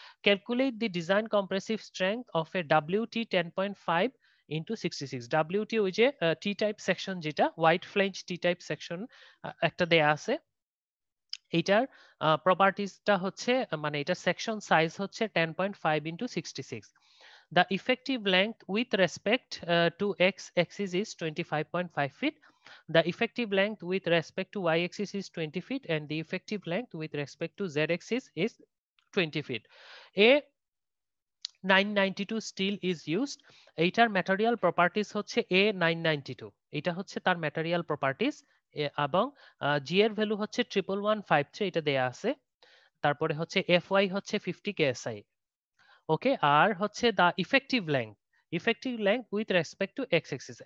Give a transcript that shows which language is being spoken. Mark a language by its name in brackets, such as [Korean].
[English] Calculate the design compressive strength of a WT 10.5 into 66। [Bangla] WT ওই যে T type section, যেটা white flange T type section একটা দেয়া আছে, এইটার প্রপার্টিজটা হচ্ছে মানে এটা সেকশন সাইজ হচ্ছে 10.5 into 66। [English] The effective length with respect to x-axis is 25.5 feet. The effective length with respect to y-axis is 20 feet, and the effective length with respect to z-axis is 20 feet. A 992 steel is used. [Bangla] এইটার material properties হচ্ছে A992, এটা হচ্ছে তার material properties, এবং জি এর value হচ্ছে 11153, এটা দেয়া আছে। তারপরে হচ্ছে [English] FY হচ্ছে 50 KSI। Okay, [Bangla] আর হচ্ছে [English] The effective length with respect to X axis.